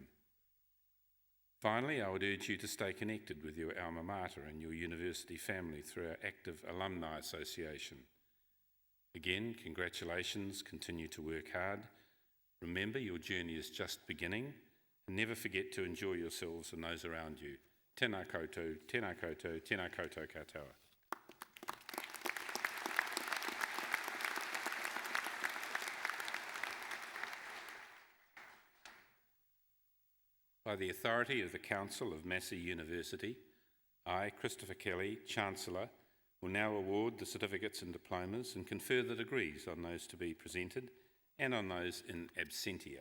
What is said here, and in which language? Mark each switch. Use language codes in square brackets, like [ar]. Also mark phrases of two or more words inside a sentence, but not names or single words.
[en] Finally, I would urge you to stay connected with your [la] alma mater [en] and your university family through our active alumni association. Again, congratulations, continue to work hard. Remember, your journey is just beginning, and never forget to enjoy yourselves and those around you. [mi] Tēnā koutou, tēnā koutou, tēnā koutou katoa. [en] By the authority of the Council of Massey University, I, Christopher Kelly, Chancellor, will now award the certificates and diplomas and confer the degrees on those to be presented and on those [la] in absentia.